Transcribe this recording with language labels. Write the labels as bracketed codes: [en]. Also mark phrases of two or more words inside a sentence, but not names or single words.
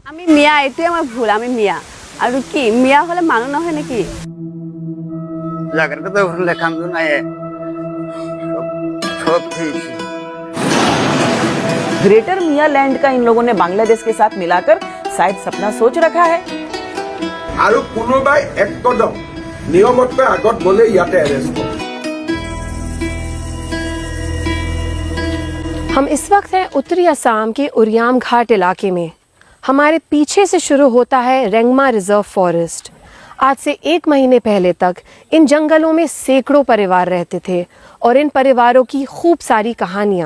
[bn] আমি মিয়া, এটাই আমার ভুল। আমি মিয়া আর কি মিয়া হলে মানুষ না হয় নাকি? জায়গাটা তো লেখান নাই সব ঠিক। [hi] ग्रेटर मियां लैंड का इन लोगों ने बांग्लादेश के साथ मिलाकर शायद सपना सोच रखा है। [as] আৰু কোনোবাই এক কদম নিয়মতকৈ আগত গলে ইয়াতে এৰেষ্ট কৰে। [hi] हम इस वक्त हैं उत्तरी असम के उरियाम घाट इलाके में। हमारे पीछे से शुरू होता है रेंगमा रिजर्व फॉरेस्ट। आज से 1 महीने पहले तक इन जंगलों में सैकड़ों परिवार रहते थे और इन परिवारों की खूब सारी कहानियाँ।